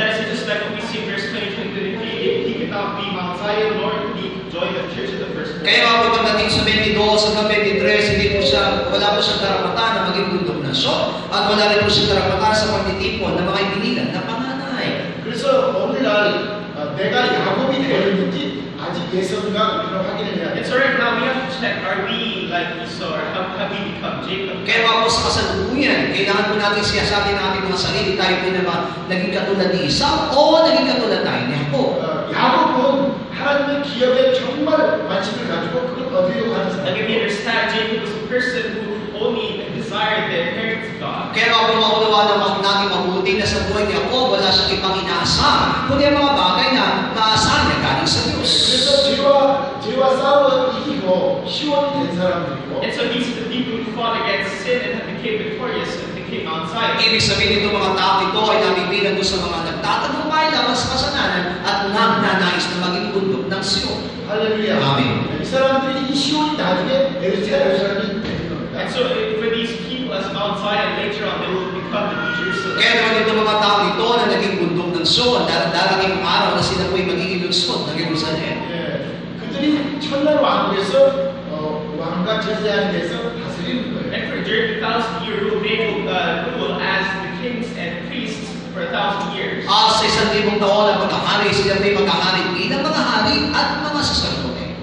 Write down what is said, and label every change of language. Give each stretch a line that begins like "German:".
English: And that is just like what we see in verse 22, that he could not be Mount Zion, nor could he join the church of the first place.
Filipino: Kaya nga po pagdating sa 22 hanggang 23, wala po siyang karapatan na maging bundok nasyon at wala rin po siyang karapatan sa pagtitipon ng mga ibinilan na panganay.
Korean: 그래서 오늘날 내가 야곱이 되었는지 아직 예선과 우리는 확인을 해야
English: And
Korean: 돼요.
English: so right now we have to check, are we like Esau or have we become Jacob?
Filipino: Kaya nga po sa kasalukuyan, kailangan po natin siyasatin natin mga sarili, tayo po na ba naging katulad ni Esau o naging katulad tayo ni Jacob.
Korean: 야곱은 하나님의 기업에 정말 관심을 가지고 그걸 얻으려고 하는
English: Like if you
Korean: 사람이에요.
English: understand, Jacob was a person who only desired the inheritance of God.
Filipino: Kaya nga po maunawa natin mabuti na sa buhay ni Jacob, wala siyang ibang inaasam, kundi ang mga bagay na maasahan niya galing sa Diyos.
Korean: 그래서 죄와 싸워 이기고 시원이 된 사람들이고
English: And so these are the people who fought against sin and became victorious and became Mount Zion.
Filipino: Ibig sabihin itong mga tao ito ay nabibilang doon sa mga nagtatagumpay laban sa kasalanan at nagnanais na maging bundok ng Sion.
Korean: 할렐루야. 아멘. 이 사람들이 이 시온이 나중에 예루살렘이 되는 겁니다.
English: And so for these people as Mount Zion, later on they will become the New Jerusalem.
Filipino: Kaya naman itong mga tao ito na naging bundok ng Sion, darating araw na sila po ay magiging lunsod ng Jerusalem.
Korean: 예, 그들이 천년 왕국에서 왕과 제사장에 대해서 다스리는 거예요.
English: And for during the 1,000-year rule, they will rule as the kings and priests for 1,000 years.
Filipino: Sa 1,000 taon na pagkahari, sila may magkahari bilang mga hari at mga saserdote.